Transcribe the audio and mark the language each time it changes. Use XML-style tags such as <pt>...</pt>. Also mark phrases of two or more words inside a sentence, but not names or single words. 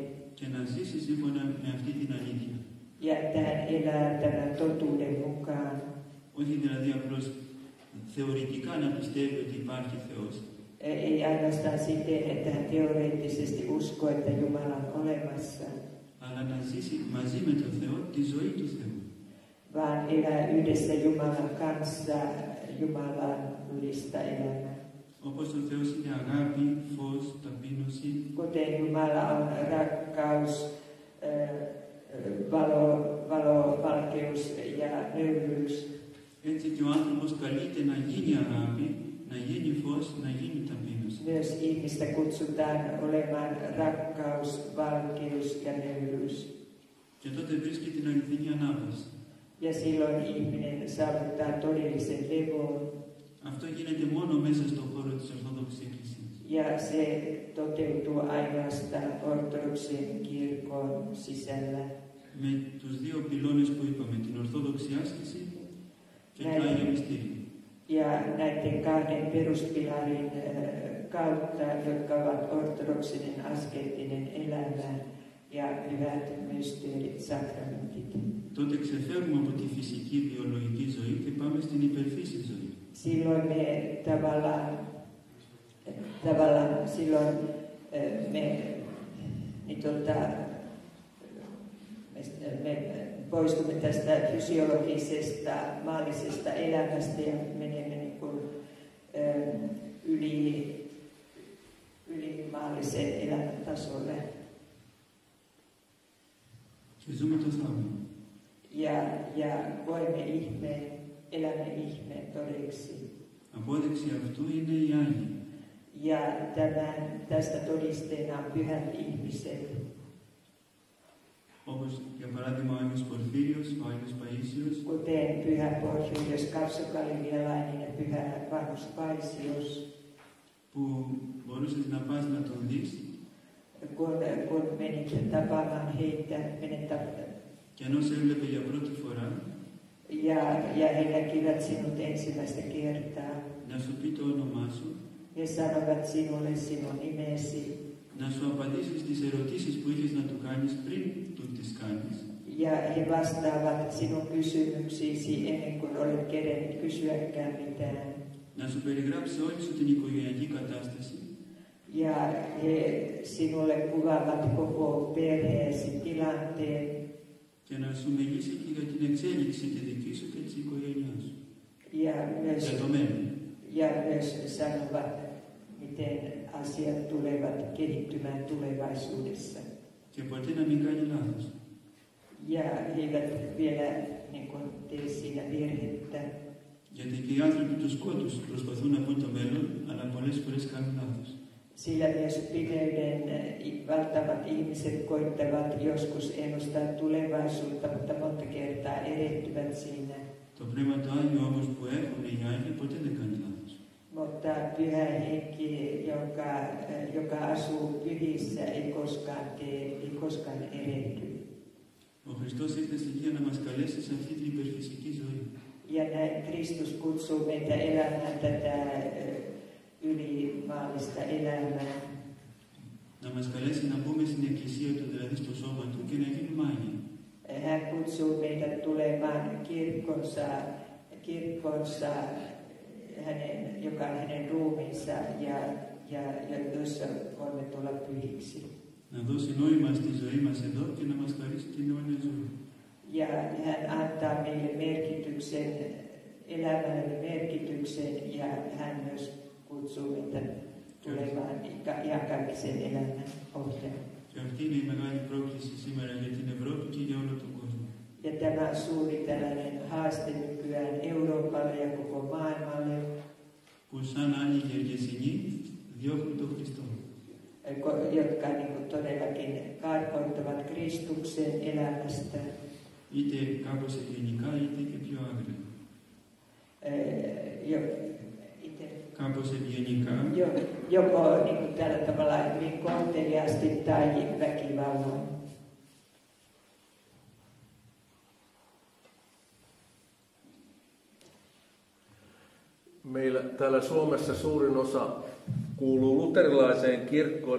<el>Και να ζήσει σύμφωνα με αυτή την αλήθεια.</el> <fi>Ja että hän elää tämän totuuden mukaan.</fi> <el>Όχι δηλαδή απλώς θεωρητικά να πιστεύει ότι υπάρχει Θεός.</el> <fi>Ei ainoastaan siten, että hän teoreettisesti uskoo, että Jumala on olemassa.</fi> <el>Αλλά να ζήσει μαζί με τον Θεό τη ζωή του Θεού.</el> <fi>Vaan elää yhdessä Jumalan kanssa Jumalallista elämää.</fi> <el>Όπως ο Θεός είναι αγάπη, φως, ταπείνωση,</el> <fi>kuten Jumala on rakkaus, valkeus ja nöyryys.</fi> <el>έτσι και ο άνθρωπος καλείται να γίνει αγάπη, να γίνει φως, να γίνει ταπείνωση.</el> <fi>Myös ihmistä kutsutaan olemaan rakkaus, valkeus ja nöyryys.</fi> <el>Και τότε βρίσκει την αληθινή ανάβαση.</el> <fi>Ja silloin ihminen saavuttaa todellisen levon.</fi> <el>Αυτό γίνεται μόνο μέσα στον χώρο της Ορθόδοξης Εκκλησίας.</el> <fi>Ja se toteutuu ainoastaan ortodoksen kirkon sisällä.</fi> <el>Με τους δύο πυλώνες που είπαμε, την Ορθόδοξη άσκηση και το Άγιο Μυστήριο.</el> <fi>Ja näiden kahden peruspilarin kautta, jotka ovat ortodoksinen askeettinen elämä ja hyvät mysteerit, sakramentit.</fi> <el>Τότε ξεφεύγουμε από τη φυσική βιολογική ζωή και πάμε στην υπερφύση ζωή.</el> <fi>Silloin me tavallaan silloin me poistumme tästä fysiologisesta maallisesta elämästä ja menemme niin kuin yli maallisen elämän tasolle.</fi> <el>Και ζούμε το θαύμα.</el> <fi>Ja voimme ihmeen, elämme ihmeen todeksi.</fi> <el>Απόδειξη αυτού είναι οι Άγιοι.</el> <fi>Ja tästä todisteena on pyhät ihmiset.</fi> <el>Όπως για παράδειγμα ο Άγιος Πορφύριος, ο Άγιος Παΐσιος,</el> <fi>Kuten pyhä Porfyrios Kapsokalivialainen ja pyhä vanhus Paisios.</fi> <el>που μπορούσες να πας να τον δεις</el> <fi>Kun menit tapaamaan heitä,</fi> <el>και ενώ σε έβλεπε για πρώτη φορά</el> <fi>ja he näkivät sinut ensimmäistä kertaa.</fi> <el>να σου πει το όνομά σου,</el> <fi>He sanovat sinulle sinun nimesi.</fi> <el>να σου απαντήσει στις ερωτήσεις που είχες να του κάνεις πριν του τις κάνεις.</el> <fi>Ja he vastaavat sinun kysymyksiisi ennen kuin olet kerennyt kysyäkään mitään.</fi> <el>Να σου περιγράψει όλη σου την οικογενειακή κατάσταση.</el> <fi>Ja he sinulle kuvaavat koko perheesi tilanteen.</fi> <el>Και να σου μιλήσει και για την εξέλιξη τη δική σου και της οικογένειάς σου.</el> <fi>Ja myös sanovat, miten asiat tulevat kehittymään tulevaisuudessa.</fi> <el>Και ποτέ να μην κάνει λάθος.</el> <fi>Ja he eivät vielä tee siinä virhettä.</fi> <el>Γιατί και οι άνθρωποι του σκότους προσπαθούν να πούν το μέλλον, αλλά πολλές φορές κάνουν λάθος.</el> <fi>Sillä myös pimeyden valtavat ihmiset koittavat joskus ennustaa tulevaisuutta, mutta monta kertaa erehtyvät siinä.</fi> <el>Το Πνεύμα το Άγιο όμως που έχουν οι Άγιοι ποτέ δεν κάνει λάθος.</el> <fi>Mutta pyhä henki, joka asuu pyhissä, ei koskaan erehdy.</fi> <el>Ο Χριστός ήρθε στη γη να μας καλέσει σε αυτή την υπερφυσική ζωή.</el> <fi>Ja näin Kristus kutsuu meitä elämään tätä ylimaallista elämää.</fi> <el>Να μας καλέσει να μπούμε στην Εκκλησία του, δηλαδή στο σώμα του και να γίνουμε Άγιοι.</el> <fi>Hän kutsuu meitä tulemaan kirkkonsa joka on hänen ruumiinsa ja jossa voimme tulla pyhiksi.</fi> <el>Να δώσει νόημα στη ζωή μας εδώ και να μας χαρίσει την αιώνια ζωή.</el> <fi>Ja hän antaa meille merkityksen, elämälle merkityksen ja hän myös kutsuu meitä tulemaan iankaikkisen elämän kohteena.</fi> <el>Και αυτή είναι η μεγάλη πρόκληση σήμερα για την Ευρώπη και για όλο τον κόσμο.</el> <fi>Ja tämä on suuri tällainen haaste nykyään Euroopalle ja koko maailmalle.</fi> <el>Που σαν άλλοι γεργεσινοί διώχνουν τον Χριστό.</el> <fi>Jotka todellakin karkoittavat Kristuksen elämästä.</fi> <el>Είτε κάπως ευγενικά είτε και πιο άγρια. Κάπως ευγενικά.</el> <fi>Joko tällä tavalla hyvin kohteliaasti tai väkivalloin. Meillä täällä Suomessa suurin osa kuuluu luterilaiseen kirkkoon.</fi>